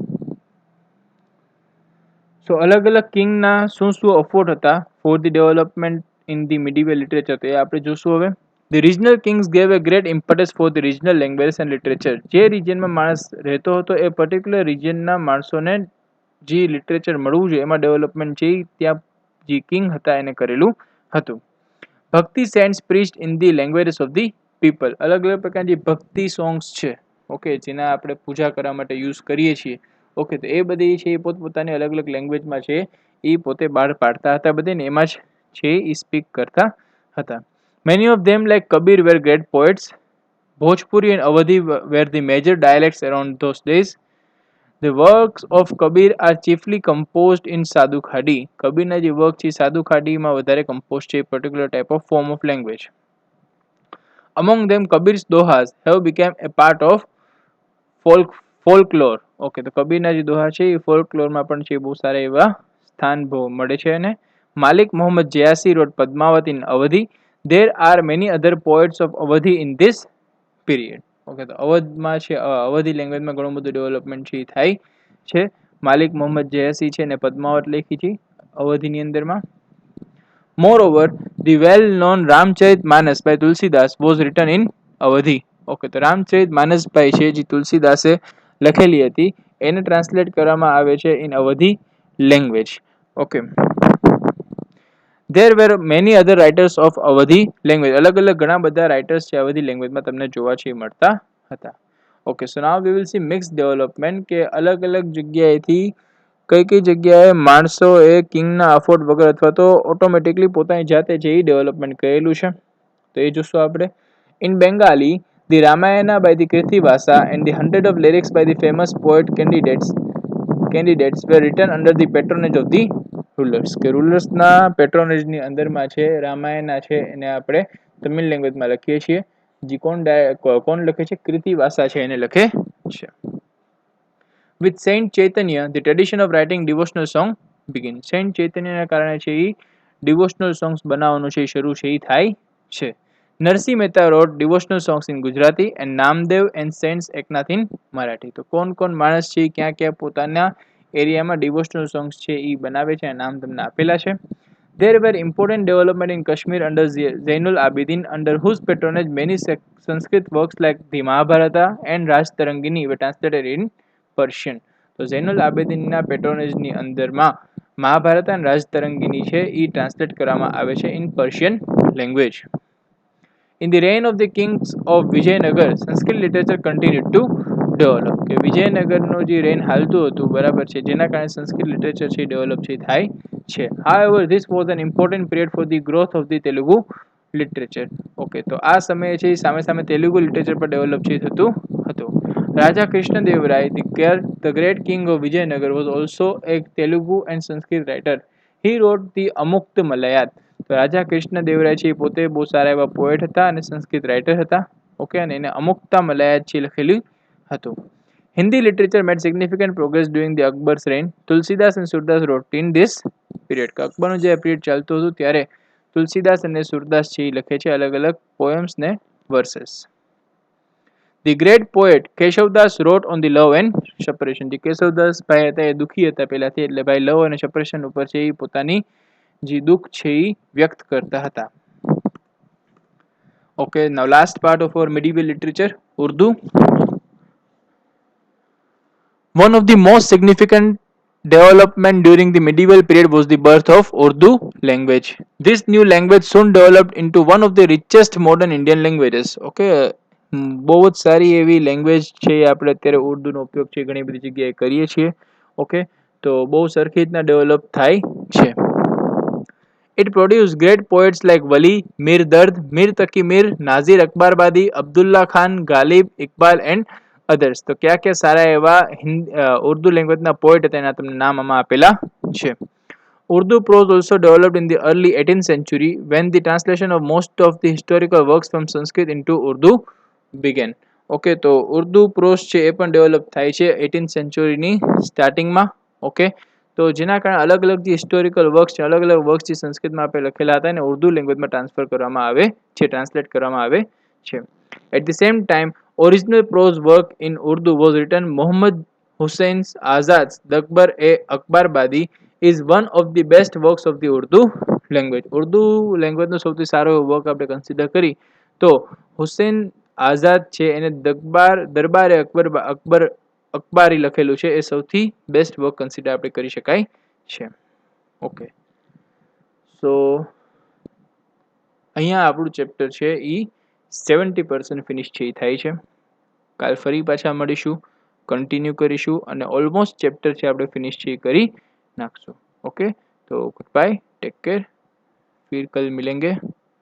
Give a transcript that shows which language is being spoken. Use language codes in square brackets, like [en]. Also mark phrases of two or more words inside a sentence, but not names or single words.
[gu] સો અલગ અલગ કિંગના શું શું અફોર્ટ હતા [en] for the development in the medieval literature, [gu] તો એ આપણે જોશું હવે. [en] The regional kings gave a great impetus for the regional languages and literature. [gu] જે રિજનમાં માણસ રહેતો હતો એ પર્ટિક્યુલર રિજનના માણસોને જે લિટરેચર મળવું જોઈએ એમાં ડેવલપમેન્ટ છે ત્યાં જે કિંગ હતા એને કરેલું હતું. [en] Bhakti saints preached in the languages of the people. [gu] અલગ અલગ પ્રકારની જે ભક્તિ સોંગ્સ છે ઓકે જેના આપણે પૂજા કરવા માટે યુઝ કરીએ છીએ ઓકે, તો એ બધી છે એ પોતપોતાની અલગ અલગ લેંગ્વેજમાં છે એ પોતે બહાર પાડતા હતા બધે ને એમાં જ છે એ સ્પીક કરતા હતા. [en] Many of them like Kabir were great poets. Bhojpuri and Awadhi were the major dialects around those days. The works of Kabir are chiefly composed in Sadhu Khadi. [gu] કબીરના જે વર્ક છે સાધુ ખાડીમાં વધારે કમ્પોઝ છે [en] particular type of form of language. Among them Kabir's dohas have become a part of folklore. [gu] ઓકે, તો કબીરના જે દોહા છે એ ફોલ્કલોરમાં પણ છે બહુ સારા એવા સ્થાન મળે છે. [en] અને માલિક મોહમ્મદ જયાસી wrote Padmavati in Awadhi. There are many other poets of Awadhi in this period. [gu] ઓકે, તો અવધમાં છે અવધી લેંગ્વેજમાં ઘણું બધું ડેવલપમેન્ટ છે થાય છે. માલિક મોહમ્મદ જયાસી છે ને પદ્માવત લખી છે અવધીની અંદરમાં. Moreover, the well-known Ramcharitmanas by Tulsidas was written in Awadhi. ઓકે, તો રામચરિતમાનસ ભાઈ છે જે તુલસીદાસે લખેલી હતી એને ટ્રાન્સલેટ કરવામાં આવે છે [en] in Awadhi language. [gu] ઓકે, [en] there were many other writers of Awadhi language. [gu] અલગ અલગ ઘણા બધા રાઇટર્સ છે અવધી લેંગ્વેજમાં તમને જોવા છે મળતા હતા. ઓકે, [en] so now we will see mix development [gu] કે અલગ અલગ જગ્યાએથી કઈ કઈ જગ્યાએ માણસો એ કિંગના અફોર્ડ વગર અથવા તો ઓટોમેટિકલી પોતાની જાતે જે ડેવલપમેન્ટ કરેલું છે તો એ જોશું આપણે. [en] in Bengali the Ramayana by the Krittivasa and the hundred of lyrics by the famous poet candidates were written under the patronage of the rulers. [gu] કે રૂલર્સના પેટ્રોનેજની અંદરમાં છે રામાયણ છે એને આપણે તમિલ લેંગ્વેજમાં લખીએ છીએ. જે કોણ લખે છે? કૃતિવાસા છે એને લખે છે. [en] With Saint Chaitanya, the tradition of writing devotional song begins. [gu] Saint Chaitanyaના કારણે છે એ [en] devotional songs [gu] બનાવવાનું છે શરૂ છે એ થાય છે. [en] Narsi Mehta wrote devotional songs in Gujarati and Namdev and Saint Eknath in Marathi. [gu] તો કોણ માણસ છે ક્યાં ક્યાં પોતાના એરિયામાં [en] devotional songs [gu] છે એ બનાવે છે નામ તમને આપેલા છે. [en] There were important development in Kashmir under Zainul Abidin, under whose patronage many Sanskrit works like the Mahabharata and Raj Tarangini were translated in Persian. [gu] તો ઝૈનુલ આબેદીનના પેટ્રોનેજની અંદરમાં મહાભારત અને રાજ તરંગીની છે એ ટ્રાન્સલેટ કરવામાં આવે છે [en] in Persian language. In the reign of the kings of Vijayanagar, Sanskrit literature continued to develop. [gu] કે વિજયનગરનું જે રેન હાલતું હતું બરાબર છે જેના કારણે સંસ્કૃત લિટરેચર છે ડેવલપ છે થાય છે. However, this was an important period for the growth of the Telugu literature. ઓકે તો આ સમયે છે સામે સામે તેલુગુ લિટરેચર પર ડેવલપ છે થતું હતું. [en] Raja Krishnadev Rai, the great king of Vijayanagar, was also a Telugu and Sanskrit writer. He wrote the Amukta Malayat. [gu] તો રાજા કૃષ્ણદેવરાય છે એ પોતે બહુ સારા એવા પોએટ હતા અને સંસ્કૃત રાઇટર હતા. ઓકે અને એને અમુક્તા મલાયાત છે લખેલું હતું. [en] Hindi literature made significant progress during the Akbar's reign. Tulsidas and Surdas wrote in this period. [gu] અકબરનું જે પીરિયડ ચાલતું હતું ત્યારે તુલસીદાસ અને સુરદાસ છે એ લખે છે અલગ અલગ પોએમ્સ ને વર્સેસ. [en] The great poet કેશવદાસ wrote on the love and separation. [gu] જે કેશવદાસ ભાઈ હતા એ દુઃખી હતા પહેલાથી એટલે ભાઈ લવ અને સેપરેશન ઉપર છે એ પોતાની જે દુઃખ છે એ વ્યક્ત કરતા હતા. [en] Okay, now last part of our medieval literature, Urdu. One of the most significant development during the medieval period was the birth of Urdu language. This new language soon developed into one of the richest modern Indian languages. [gu] Okay, બહુ જ સારી એવી લેંગ્વેજ છે આપણે અત્યારે ઉર્દુનો ઉપયોગ છે ઘણી બધી જગ્યાએ કરીએ છીએ. ઓકે તો બહુ સરખી રીતના ડેવલપ થાય છે. [en] It produced great poets like Wali, Mir Dard, Mir Taqi Mir, Nazir Akbarbadi, Abdullah Khan, Ghalib, Iqbal and others. [gu] તો ક્યાં ક્યાં સારા એવા ઉર્દુ લેંગ્વેજના પોએટ હતા એના તમને નામ આમાં આપેલા છે. [en] Urdu prose also developed in the early 18th century when the translation of most of the historical works from Sanskrit into Urdu began. [gu] ઓકે તો ઉર્દુ પ્રોઝ છે એ પણ ડેવલપ થાય છે 18th સેન્ચુરીની સ્ટાર્ટિંગમાં. ઓકે તો જેના કારણે અલગ અલગ જે હિસ્ટોરિકલ વર્ક્સ છે અલગ અલગ વર્ક્સ જે સંસ્કૃતમાં આપણે લખેલા હતા એને ઉર્દુ લેંગ્વેજમાં ટ્રાન્સફર કરવામાં આવે છે ટ્રાન્સલેટ કરવામાં આવે છે. [en] at the same time original prose work in Urdu was written Mohammad Hussain Azad Dakbar e Akbarbadi is one of the best works of the Urdu language. [gu] ઉર્દુ લેંગ્વેજનો સૌથી સારો વર્ક આપણે કન્સિડર કરી તો હુસૈન આઝાદ છે એને દરબારે અકબારી લખેલું છે એ સૌથી બેસ્ટ વર્ક કન્સિડર આપણે કરી શકાય છે. ઓકે સો અહીંયા આપણું ચેપ્ટર છે એ 70% ફિનિશ છે એ થાય છે. કાલ ફરી પાછા મળીશું, કન્ટિન્યુ કરીશું અને ઓલમોસ્ટ ચેપ્ટર છે આપણે ફિનિશ છે એ કરી નાખશું. [hi] ओके तो [en] good bye, take care, [hi] फिर कल मिलेंगे.